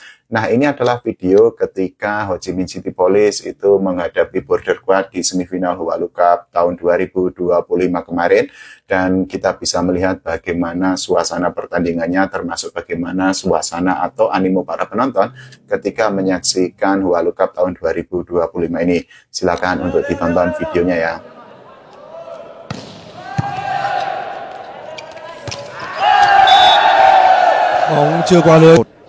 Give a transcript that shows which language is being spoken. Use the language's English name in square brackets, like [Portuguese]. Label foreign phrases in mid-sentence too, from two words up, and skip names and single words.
[Indonesian] Nah, ini adalah video ketika Ho Chi Minh City Police itu menghadapi Border Guard di semifinal Hualu Cup tahun 2025 kemarin, dan kita bisa melihat bagaimana suasana pertandingannya, termasuk bagaimana suasana atau animo para penonton ketika menyaksikan Hualu Cup tahun 2025 ini. Silakan untuk ditonton videonya ya. [Vietnamese] Bóng chưa qua lưới.